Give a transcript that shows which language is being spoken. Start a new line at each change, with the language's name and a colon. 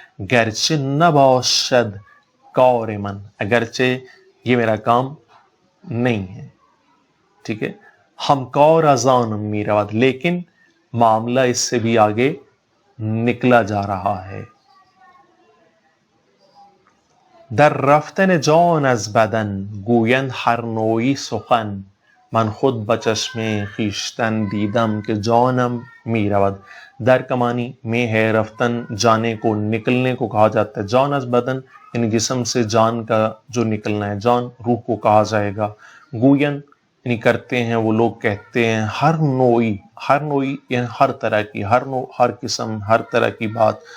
Persian: گرچہ نباشد کار من،
Urdu: اگرچہ یہ میرا کام نہیں ہے، ٹھیک ہے.
Persian: ہم کار ازانم میرود،
Urdu: لیکن معاملہ اس سے بھی آگے نکلا جا رہا ہے.
Persian: در رفتن جان از بدن گویند ہر نوعی سخن من خود بچشم خویشتن دیدم کہ جانم میرود.
Urdu: در کا معنی میں ہے، رفتن جانے کو، نکلنے کو کہا جاتا ہے. جان از بدن یعنی جسم سے جان کا جو نکلنا ہے، جان روح کو کہا جائے گا. گویند یعنی کرتے ہیں، وہ لوگ کہتے ہیں. ہر نوعی، ہر نوعی یعنی ہر طرح کی، ہر نوع، ہر قسم، ہر طرح کی بات.